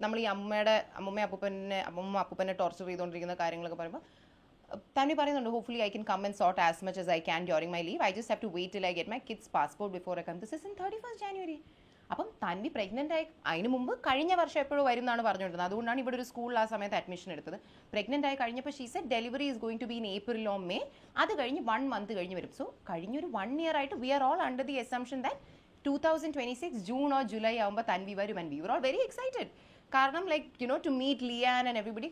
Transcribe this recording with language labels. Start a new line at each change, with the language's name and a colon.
Malayalam: നമ്മൾ ഈ അമ്മൂമ്മ അപ്പൂപ്പനെ ടോർച്ചർ ചെയ്തുകൊണ്ടിരിക്കുന്ന കാര്യങ്ങളൊക്കെ പറയുമ്പോൾ തൻവി പറയുന്നുണ്ട്
English: Hopefully I can come and sort as much as I can during my leave. I just have to wait till I get my kids passport before I come. This is in 31st January.
Malayalam: അപ്പം Tanvi pregnant ആയി അതിന് മുമ്പ് കഴിഞ്ഞ വർഷം എപ്പോഴും വരും എന്നാണ് പറഞ്ഞുകൊണ്ടിരുന്നത്. അതുകൊണ്ടാണ് ഇവിടെ ഒരു സ്കൂളിൽ ആ സമയത്ത് അഡ്മിഷൻ എടുത്തത്. പ്രഗ്നൻ്റ് ആയി കഴിഞ്ഞപ്പോൾ
English: She said delivery is going to be in April or May.
Malayalam: അത് കഴിഞ്ഞ് 1 month കഴിഞ്ഞ് വരും. സോ കഴിഞ്ഞൊരു 1 year ആയിട്ട്
English: we are all under the assumption that
Malayalam: 2026 June or July ആകുമ്പോൾ തൻവി വരും.
English: And we were all very excited.
Malayalam: കാരണം
English: to meet Lian and everybody.